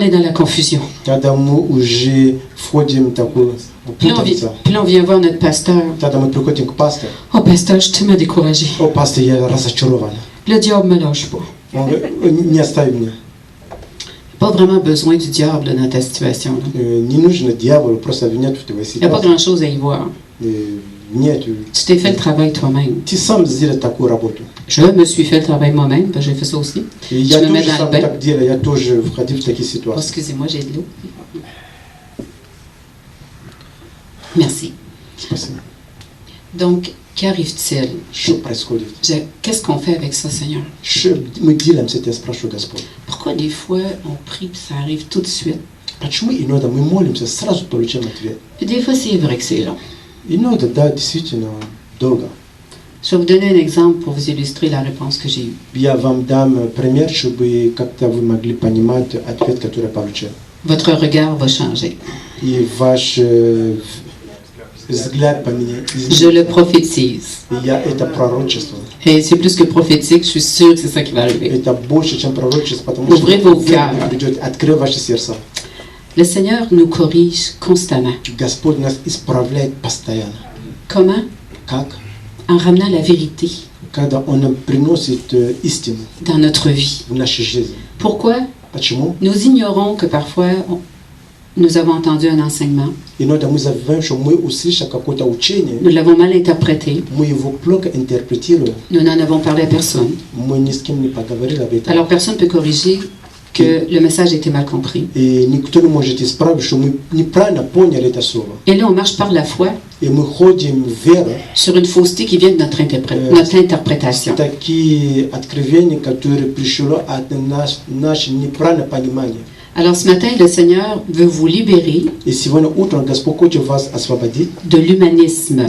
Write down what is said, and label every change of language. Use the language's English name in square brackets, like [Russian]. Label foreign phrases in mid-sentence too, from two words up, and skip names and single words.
[French] là, on est dans la confusion. [Russian] Тогда мы уже входим в такую [French] Puis là, [Russian] путаницу. [French] on vient voir notre pasteur. [Russian] Тогда мы приходим к пастору. [French] Oh, pasteur, je suis tellement découragé. [Russian] О, пастор, я разочарован. [French] Le diable me lâche pas. [Russian] Он говорит, не оставь меня. [French] Pas vraiment besoin du diable dans ta situation. Là. [Russian] Не нужно дьяволу просто обвинять в твоей [French] Il n'y a pas [Russian] ситуации. [French] grand-chose à y voir. [Russian] Нет, [French] Tu t'es fait le travail toi-même. [Russian] ты сам сделал такую работу. [French] Je me suis fait le travail moi-même, parce que j'ai fait ça aussi. [Russian] И [French] Je [Russian] я [French] me mets [Russian] тоже [French] dans le [Russian] сам [French] bain. [Russian] так делаю, я тоже входил в такие [French] Oh, [Russian] ситуации. [French] excusez-moi, j'ai de l'eau. Merci. [Russian] Спасибо. [French] Donc, qu'arrive-t-il? [Russian] Что происходит? [French] Qu'est-ce qu'on fait avec ça, Seigneur? [Russian] Что мы делаем с этим, я спрашиваю Господь. [French] Pourquoi des fois on prie puis ça arrive tout de suite? [Russian] Почему иногда мы молимся, сразу получаем ответ? [French] Puis des fois, c'est vrai que c'est long. [Russian] Иногда, да, действительно долго. [French] Je vais vous donner un exemple pour vous illustrer la réponse que j'ai eue. [Russian] Я вам дам пример, чтобы как-то вы могли понимать ответ, который я получил. [French] Votre regard va changer. [Russian] И ваш взгляд поменяется. [French] Je le prophétise. [Russian] И я это пророчество. [French] Et c'est plus que prophétique, je suis sûre que c'est ça qui va arriver. [Russian] Это больше, чем пророчество, потому [French] Ouvrez [Russian] что [French] vos cœurs. [Russian] придет, открой ваши сердца. [French] Le Seigneur nous corrige constamment. [Russian] Господь нас исправляет постоянно. [French] Comment? [Russian] Как? [French] En ramenant la vérité [Russian] Когда Он нам приносит истину [French] dans notre vie. [Russian] в нашей жизни. [French] Pourquoi? [Russian] Почему? [French] Nous ignorons que parfois nous avons entendu un enseignement, [Russian] Иногда мы забываем, что мы услышали какое-то учение, [French] nous l'avons mal interprété, [Russian] мы его плохо интерпретируем, [French] nous n'en avons parlé à personne. [Russian] мы ни с кем не поговорили об этом. [French] Alors personne ne peut corriger que le message a été mal compris. [Russian] И никто не может исправить, что мы неправильно поняли это слово. [French] Et là, on marche par la foi [Russian] И мы ходим в веру, [French] sur une fausseté qui vient de notre interprétation. [Russian] такие откровения, которые пришли от наше неправильное понимание. [French] Alors ce matin, le Seigneur veut vous libérer [Russian] И сегодня утром Господь хочет вас освободить [French] de l'humanisme.